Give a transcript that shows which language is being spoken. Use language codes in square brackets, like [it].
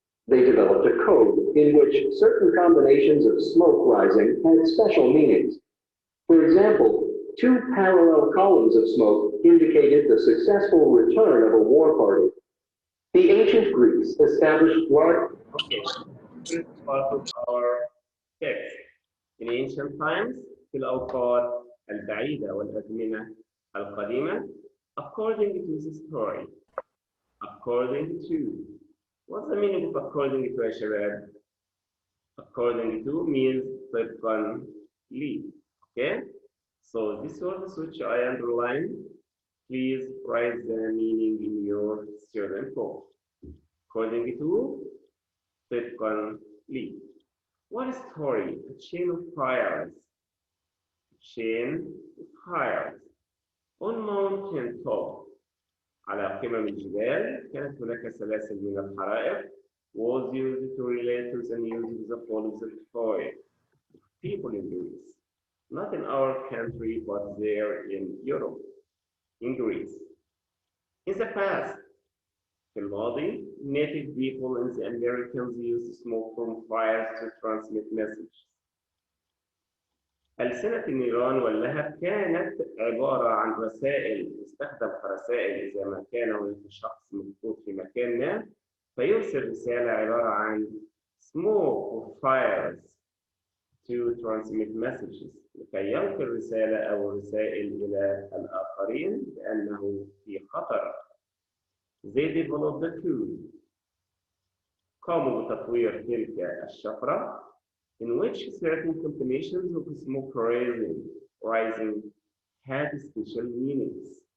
[en] They developed a code in which certain combinations of smoke rising had special meanings. For example, 2 parallel columns of smoke indicated the successful return of a war party. The ancient Greeks established large... Okay, this is part of our text. In ancient times, [ar] في الأوقات البعيدة والأزمنة القديمة, [en] according to the story. According to. What's the meaning of according to [ar] يا شباب؟ [en] According to means [ar] طبقا لي. [en] Okay? So these words which I underline, please write the meaning in your student book. According to [ar] طبقا لي. [en] What story? A chain of fires. A chain of fires. On mountain top. [ar] على قمم الجبال كانت هناك سلاسل من الحرائق [en] was used to relate to the news of the fall of the Troy. People in Greece, not in our country, but there in Europe, in Greece. In the past, [ar] في الماضي, [en] native people and the Americans used smoke from fires to transmit messages. [ar] ألسنة النيران واللهب كانت عبارة عن رسائل تستخدم كرسائل إذا ما كان هناك شخص مفقود في مكان ما فيرسل رسالة عبارة عن [en] smoke of fires to transmit messages [ar] لكي ينقل رسالة أو رسائل إلى الآخرين بأنه في خطر. [en] They developed the tool. [ar] قاموا بتطوير تلك الشفرة [en] in which certain combinations of smoke rising had special meanings.